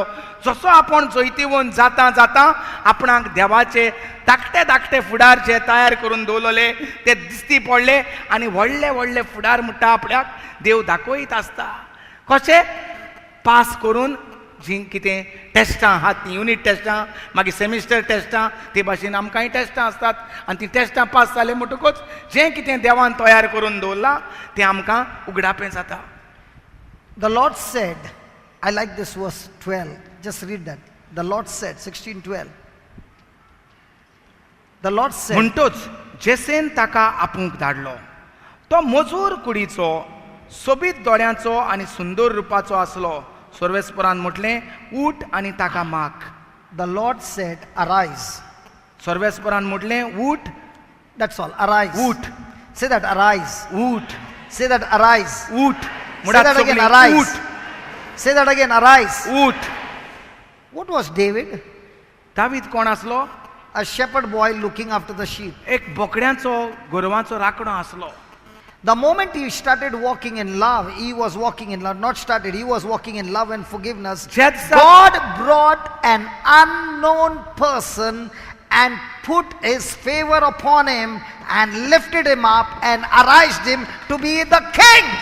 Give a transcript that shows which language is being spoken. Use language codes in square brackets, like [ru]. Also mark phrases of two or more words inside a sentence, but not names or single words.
[kok] जसो आपण जैतिवंत जाता जाता आपणाक देवाचे धाकटे धाकटे फुडार जे तयार करून दवरलेले ते दिसती पडले आनी व्हडले व्हडले फुडार म्हणटा आपल्याक देव दाखयत आसता. कशें पास करून जी कितें टेस्टां आहात ती युनिट टेस्टां, मागीर सेमिस्टर टेस्टां, ते भाशेन आमकांय टेस्टां आसतात आनी ती टेस्टां पास जाले म्हणटकूच जें कितें देवान तयार करून दवरलां तें आमकां उगडापें जाता. [en] The Lord said, I like this verse 12, just read that. The Lord said, 16:12. The Lord said, [kok] म्हणटोच जेसेन ताका आपूंक धाडलो तो मजूर कुडीचो, सोबीत दोळ्यांचो आनी सुंदर रुपाचो आसलो. सर्वेस्परान म्हटलें उठ आनी ताका माग. [en] the Lord said, arise. [kok] सर्वेस्परान म्हटलें उठ. [en] That's all, arise. [kok] उठ. [en] Say that, arise. [kok] उठ. [en] Say that, arise. [kok] उठ. [en] Say that again, arise. [kok] उठ. [en] Say that again, arise. [kok] उठ. [en] What was David? [kok] दावीद कोण आसलो? [en] A shepherd boy looking after the sheep. [kok] एक बोकड्यांचो गोरवांचो राखणो आसलो. [en] The moment he started walking in love, he was walking in love, not started, he was walking in love and forgiveness. God brought an unknown person and put His favor upon him and lifted him up and raised him to be the king.